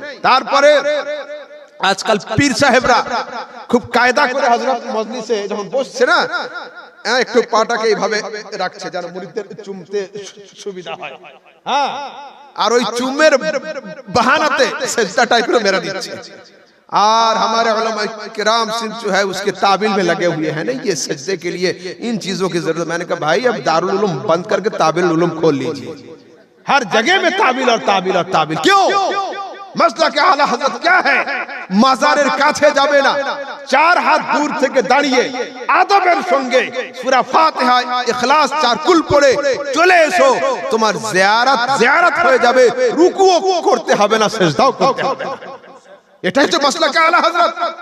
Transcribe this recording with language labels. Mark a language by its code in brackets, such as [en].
[bn] তারপরে আজকাল পীর সাহেবরা খুব কায়দা করে হযরত মজলিসে যখন বসছে না, একটু পাটাকে এইভাবে রাখছে যেন মুরিদদের চুমতে সুবিধা হয়। হ্যাঁ, আর ওই চুমের বাহানাতে সেজদা টাইপ করে মেরা দিচ্ছে। [hi] और हमारे उलमा किराम सिंह जो है उसके ताबिल में लगे हुए हैं, नहीं ये सजदे के लिए इन चीजों की जरूरत। मैंने कहा भाई अब दारुल उलूम बंद करके ताबिल उलूम खोल लीजिए, हर जगह में ताबिल और ताबिल और ताबिल। क्यों? [bn] মাসলাকে আলা হযরত [hi] क्या है [bn] মাজারের কাছে যাবে না 4 হাত দূর থেকে দাঁড়িয়ে আদবের সঙ্গে সূরা ফাতিহা ইখলাস 4 কুল পড়ে চলে এসো তোমার জিয়ারত হয়ে যাবে রুকুও করতে হবে না সিজদাও করতে হবে না এটাই তো মাসলাকে আলা হযরত